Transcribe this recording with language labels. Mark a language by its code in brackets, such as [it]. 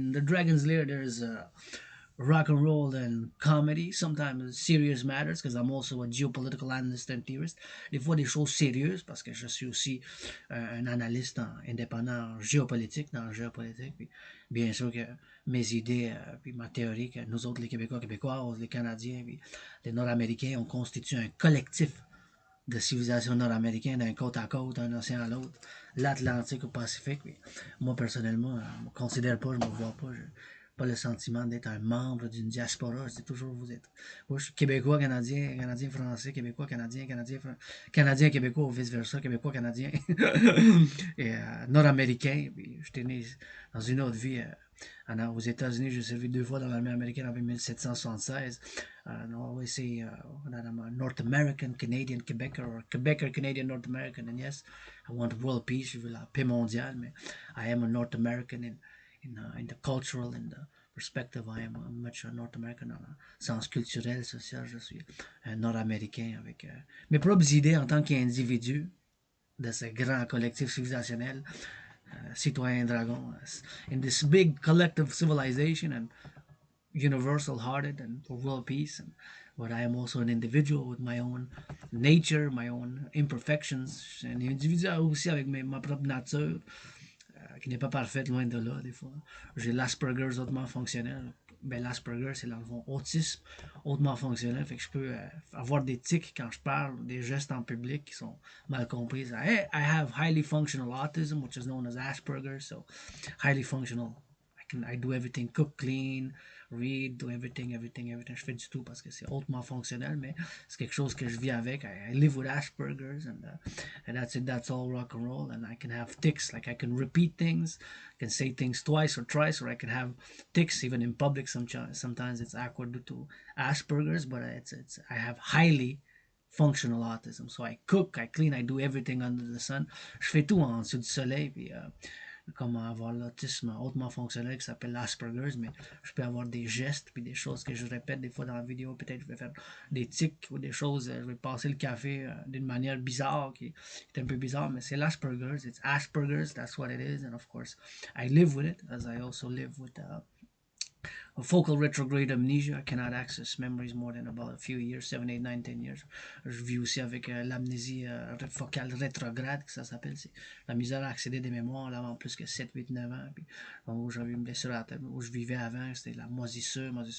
[en] In the Dragon's Lair, there's rock and roll and comedy, sometimes serious matters, because I'm also a geopolitical analyst and theorist. [fr] Des fois, des choses sérieuses, parce que je suis aussi un analyste indépendant en géopolitique, dans la géopolitique. Puis, bien sûr que mes idées, puis ma théorie, que nous autres, les Québécois, Québécoises, les Canadiens, puis les Nord-Américains, on constitue un collectif de civilisation nord-américaine d'un côte à côte, d'un océan à l'autre, l'Atlantique au Pacifique. Puis, moi, personnellement, je ne me considère pas, je ne me vois pas. Pas le sentiment d'être un membre d'une diaspora. Je dis toujours, vous êtes. Moi, je suis québécois, canadien, canadien, français, québécois, canadien, canadien, québécois, ou vice-versa, québécois, canadien, et nord-américain. Puis, j'étais né dans une autre vie. Aux États-Unis, j'ai servi 2 fois dans l'armée américaine en 1776. [en] I always say that I'm a North American, Canadian, Quebecer, or Quebecer, Canadian, North American. And yes, I want world peace, [fr] je veux la paix mondiale, mais [en] I am a North American in the cultural, in the perspective, I am much a North American [fr] dans le sens culturel, social. Je suis un Nord-Américain avec mes propres idées en tant qu'individu de ce grand collectif civilisationnel, citoyen dragon, [en] in this big collective civilization and universal hearted and for world peace. But I am also an individual with my own nature, my own imperfections, [fr] un individu aussi avec ma propre nature, qui n'est pas parfaite, loin de là, des fois. J'ai l'Asperger's hautement fonctionnel. ben, l'Asperger, c'est dans le fond autisme hautement fonctionnel. Fait que je peux avoir des tics quand je parle, des gestes en public qui sont mal compris. [en] I have highly functional autism, which is known as Asperger, so highly functional. I do everything, cook, clean, read, do everything. [fr] Je fais du tout parce que c'est hautement fonctionnel, mais c'est quelque chose que je vis avec. [en] I live with Asperger's, and that's it. That's all rock and roll. And I can have tics, like I can repeat things, I can say things twice or thrice, or I can have tics even in public. Sometimes it's awkward due to Asperger's, but it's I have highly functional autism. So I cook, I clean, I do everything under the sun. [fr] Je fais tout en dessous du soleil, puis comme avoir l'autisme hautement fonctionnel qui s'appelle l'Asperger's, mais je peux avoir des gestes puis des choses que je répète des fois dans la vidéo. Peut-être je vais faire des tics ou des choses, je vais passer le café d'une manière bizarre qui est un peu bizarre, mais c'est l'Asperger's. [en] It's Asperger's, that's what it is, and of course I live with it as I also live with a focal retrograde amnesia. I cannot access memories more than about a few years, 7, 8, 9, 10 years. [fr] Je vis aussi avec l'amnésie focale rétrograde, que ça s'appelle. C'est la misère à accéder des mémoires là, en plus que 7, 8, 9 ans. Puis, où j'avais une blessure à la tête, où je vivais avant, c'était la moisissure.